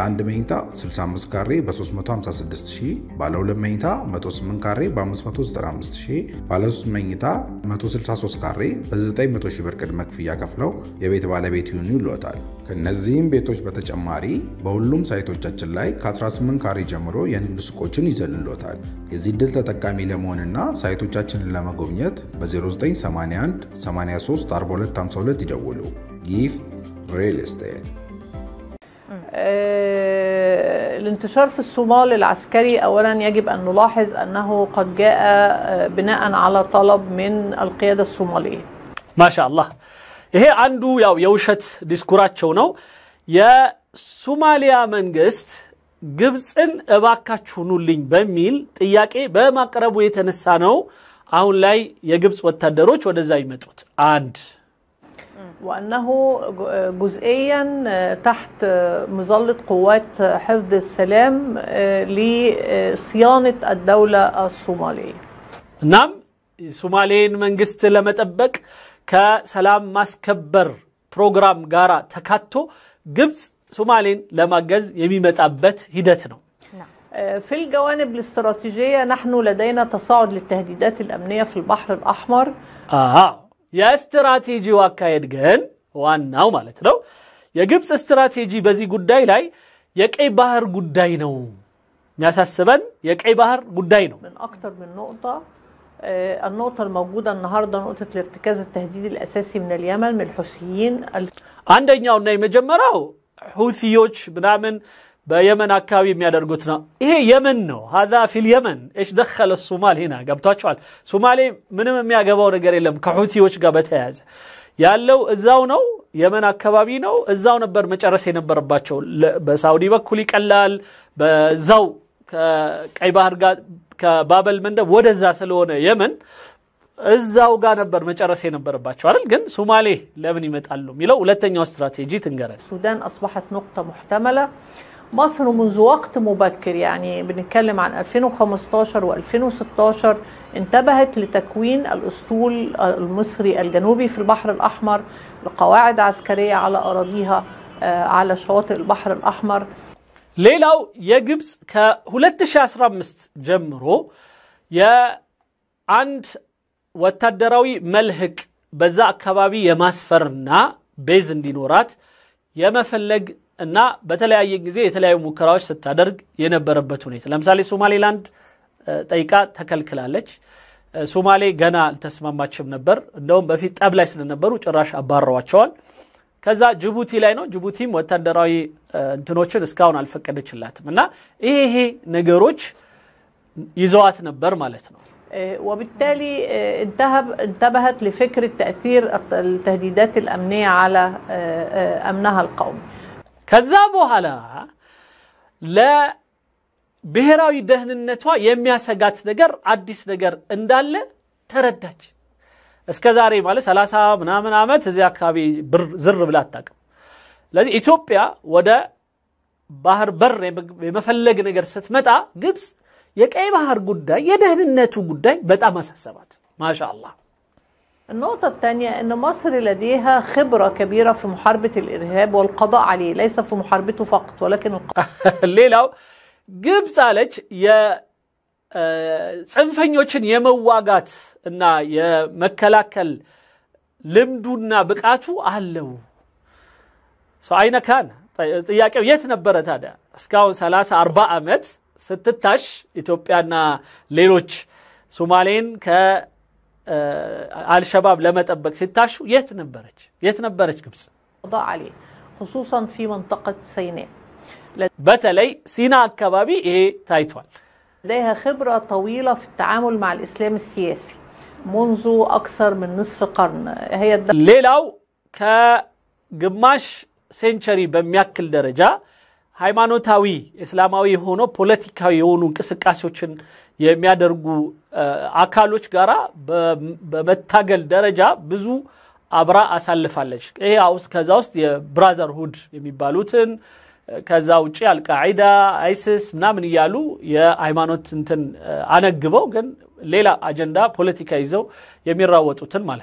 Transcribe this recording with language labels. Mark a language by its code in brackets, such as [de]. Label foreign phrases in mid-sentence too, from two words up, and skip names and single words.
[am] 1 መኝታ 65 ካሬ በ356000 ባለ 2 መኝታ 108 ካሬ በ595000 ባለ 3 መኝታ 163 ካሬ በ900000 ብር ቅድመ ክፍያ ከፍለው የቤት ባለቤት ይሁኑ ይሏታል ከነዚህም ቤቶች በተጨማሪ በሁሉም ሳይቶቻችን ላይ ከ18 ካሬ ጀምሮ የንግድ ሱቆችን ይዘንሎታል የዚህ ድል ተጠቃሚ ለመሆንና ሳይቶቻችንን ለመጎብኘት በ0981 83 4252 ይደውሉ ጊፍት ሪል ስቴት [ar] الانتشار في الصومال العسكري أولا يجب أن نلاحظ أنه قد جاء بناء على طلب من القيادة الصومالية ما شاء الله [am] ይሄ አንዱ ያው የውሸት ዲስኩራቸው ነው የሶማሊያ መንግስት ግብጽን እባካችሁኑልኝ በሚል ጥያቄ በማቅረቡ የተነሳ ነው አሁን ላይ የግብጽ ወታደሮች ወደዛ ይመጡት አንድ [ar] وأنه جزئيا تحت مظلة قوات حفظ السلام لصيانة الدولة الصومالية [am] نعم ሶማሌን መንግስት ለመጠበቅ ከሰላም ማስከበር ፕሮግራም ጋራ ተካቶ ግብጽ ሶማሌን ለማገዝ የሚመጣበት ሂደት ነው [ar] في الجوانب الاستراتيجية نحن لدينا تصاعد للتهديدات الأمنية في البحر الأحمر يا استراتيجي واكايد [am] ግን ዋናው ማለት ነው የግብጽ ስትራቴጂ በዚህ ጉዳይ ላይ የቀይ ባህር ጉዳይ ነው የሚያሳስበን የቀይ ባህር ጉዳይ ነው [ar] من أكثر من نقطة النقطة الموجودة النهاردة نقطة الارتكاز التهديدي الأساسي من اليمن من الحوثيين [am] አንደኛውና የመጀመሪያው ሁቲዎች ምናምን በየመን አካባቢ የሚያደርጉት ነው ይሄ የመን ነው [ar] هذا في اليمن ايش دخل الصومال هنا [am] ገብታችኋል ሶማሌ ምንም የሚያገባው ነገር የለም ከሁቲዎች ጋር በተያያዘ ያለው እዛው ነው የመን አካባቢ ነው እዛው ነበር መጨረስ የነበረባቸው በሳውዲ በኩል ይቀላል በዛው ከቀይ ባህር ጋር ከባበል መንደብ ወደዛ ስለሆነ የመን እዛው ጋር ነበር መጨረስ የነበረባቸው አይደል ግን ሶማሌ ለምን ይመጣሉ ሚለው ሁለተኛው ስትራቴጂ ትንገረን [ar] السودان أصبحت نقطة محتملة مصر منذ وقت مبكر يعني بنتكلم عن 2015 و2016 انتبهت لتكوين الأسطول المصري الجنوبي في البحر الأحمر لقواعد عسكرية على أراضيها على شواطئ البحر الأحمر [am] ሌላው የግብጽ ከ2015 ጀምሮ የአንድ ወታደራዊ መልህቅ በዛ አካባቢ የማስፈርና ቤዝ እንዲኖራት የመፈለግ እና በተለያየ ጊዜ የተለያዩ ሙከራዎች ስታደርግ የነበረበት ሁኔታ ለምሳሌ ሶማሌላንድ ጠይቃ ተከልክላለች ሶማሌ ገና አልተስማማችም ነበር እንደውም በፊት ጠብ ላይ ስለነበሩ ጭራሽ አባረዋቸዋል ከዛ ጅቡቲ ላይ ነው ጅቡቲም ወታደራዊ እንትኖችን እስካሁን አልፈቀደችላትም እና ይሄ ነገሮች ይዘዋት ነበር ማለት ነው [ar] وبالتالي انتبهت لفكرة تأثير التهديدات الأمنية على أمنها القومي [am] ከዛ በኋላ ለብሔራዊ ደህንነቷ የሚያሰጋት ነገር አዲስ ነገር እንዳለ ተረዳች እስከዛሬ ማለት 30 ምናምን አመት እዚህ አካባቢ ዝር ብላ አጣቀም ለዚህ ኢትዮጵያ ወደ ባህር በር የመፈለግ ነገር ስትመጣ ግብጽ የቀይ ባህር ጉዳይ የደህንነቱ ጉዳይ በጣም አሳሰባት ማሻአላህ [ar] النقطة الثانية أن مصر لديها خبرة كبيرة في محاربة الإرهاب والقضاء عليه ليس في محاربته فقط ولكن [am] ሌላው ግብጽ አለች ጽንፈኞችን የመዋጋት እና የመከላከል ልምዱና ብቃቱ አለው [ar] أين كان [am] ጥያቄው የት ነበረ ታዲያ እስካሁን 30 40 አመት ስትታሽ ኢትዮጵያና ሌሎች ሶማሌን ከአልሸባብ ለመጠበቅ ሲታሹ የት ነበረች ግብጽ [ar] قضاء عليه خصوصا في منطقة سيناء [am] በተለይ ሲና አካባቢ ይሄ ታይቷል [ar] لديها خبرة طويلة في التعامل مع الإسلام السياسي منذ أكثر من نصف قرن هي [am] ሌላው ከግማሽ ሴንቸሪ በሚያክል ደረጃ ሃይማኖታዊ እስላማዊ ሆኖ ፖለቲካዊ የሆኑ እንቅስቃሴዎችን የሚያደርጉ አካሎች ጋራ በመታገል ደረጃ ብዙ አብራ አሳልፋለች ይሄ ከዛ ውስጥ የብራዘርሁድ የሚባሉትን ከዛ ውጪ አልቃዒዳ አይሲስ ምናምን ይያሉ የሃይማኖት እንትን አነግበው ግን ሌላ አጀንዳ ፖለቲካ ይዘው የሚራወጡትን ማለት